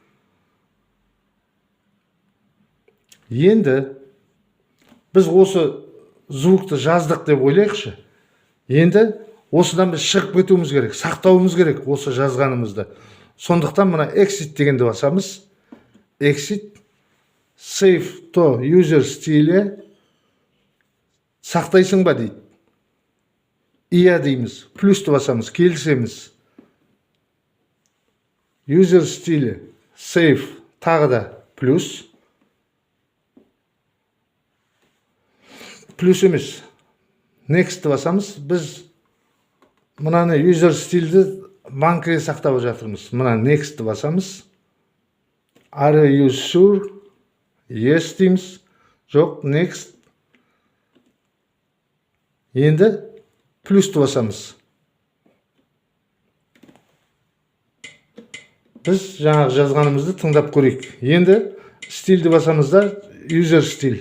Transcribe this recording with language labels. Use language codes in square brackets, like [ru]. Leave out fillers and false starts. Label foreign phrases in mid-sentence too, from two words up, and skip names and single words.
[kk] Енді біз осы звукты жаздық деп ойлайықшы. Енді осыдан біз шығып кетуіміз керек, сақтауымыз керек осы жазғанымызды. Сондықтан мына exit дегенді басамыз. [en] Exit, save to user style. [kk] Сақтайсың ба дейді. Иә дейміз. Плюсті басамыз, келісеміз. [en] User style, save, [kk] тағы да плюс. Плюс емес. Next'ті басамыз. Біз мынаны [en] user style- [kk] ді банкіге сақтап жатырмыз. Мына next'ті басамыз. [en] Are you sure? [kk] Yes дейміз. Жоқ, next. Енді плюсті басамыз. Біз жаңағы жазғанымызды тыңдап көрейік. Енді стильді басамыз да, user стиль.